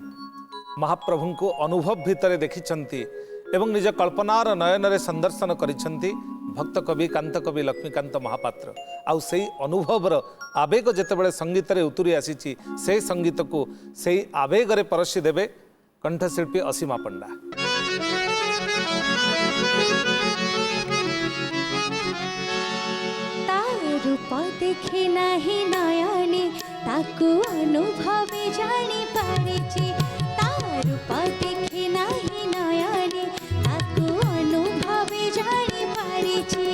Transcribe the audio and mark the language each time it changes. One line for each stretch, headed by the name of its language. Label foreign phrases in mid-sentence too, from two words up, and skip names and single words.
Odia: ମହାପ୍ରଭୁଙ୍କୁ ଅନୁଭବ ଭିତରେ ଦେଖିଛନ୍ତି ଏବଂ ନିଜ କଳ୍ପନାର ନୟନରେ ସନ୍ଦର୍ଶନ କରିଛନ୍ତି ଭକ୍ତ କବି କାନ୍ତକବି ଲକ୍ଷ୍ମୀକାନ୍ତ ମହାପାତ୍ର। ଆଉ ସେଇ ଅନୁଭବର ଆବେଗ ଯେତେବେଳେ ସଙ୍ଗୀତରେ ଉତୁରି ଆସିଛି, ସେଇ ସଙ୍ଗୀତକୁ ସେଇ ଆବେଗରେ ପରଶି ଦେବେ କଣ୍ଠଶିଳ୍ପୀ ଅସୀମା ପଣ୍ଡା। ରୂପ ଦେଖି ନାହିଁ ନୟନେ ତାକୁ ଅନୁଭବେ ଜାଣି ପାରିଛି। ରୂପ ଦେଖି ନାହିଁ ନୟନେ ତାକୁ ଅନୁଭବେ ଜାଣି ପାରିଛି।